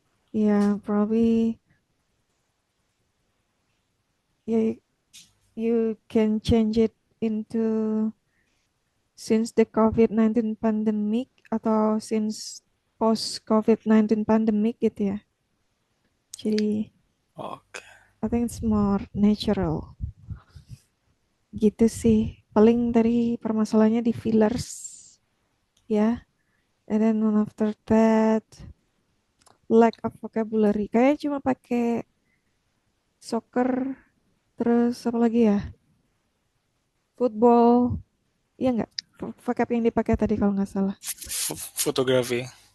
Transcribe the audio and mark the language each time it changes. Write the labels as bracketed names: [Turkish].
[English] Yeah, probably yeah, you can change it into since the COVID-19 pandemic atau since post COVID-19 pandemic [Indonesian] gitu ya. Jadi [English] Okay. I think it's more natural [Indonesian] gitu sih. Paling dari permasalahannya di fillers ya. [English] And then one after that lack of vocabulary. [Indonesian] Kayak cuma pakai soccer terus apa lagi ya? Football. Iya nggak? Vocab yang dipakai tadi kalau nggak salah. [English] Photography.